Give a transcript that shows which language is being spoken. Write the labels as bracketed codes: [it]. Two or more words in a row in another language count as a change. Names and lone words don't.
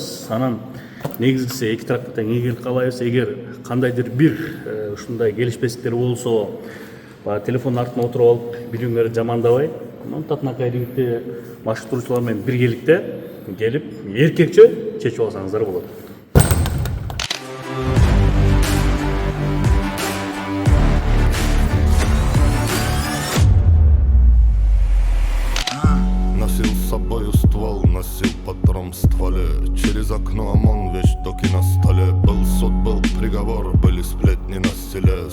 [ky] Анан негизгиси эки тарапка тең ийгилик каалайбыз. Эгер кандайдыр бир ушундай келишпестиктер болсо, телефон артына отуруп алып, бири-бириңерди жамандабай, татынакай рингде баштыруучулар менен биргеликте келип, эркекче чечип алсаңыздар болот. [ru] Носил с собою ствол, носил патрон в стволе. Через окно ОМОН, вещь доки на столе. Был суд, был приговор, были сплетни на стеле.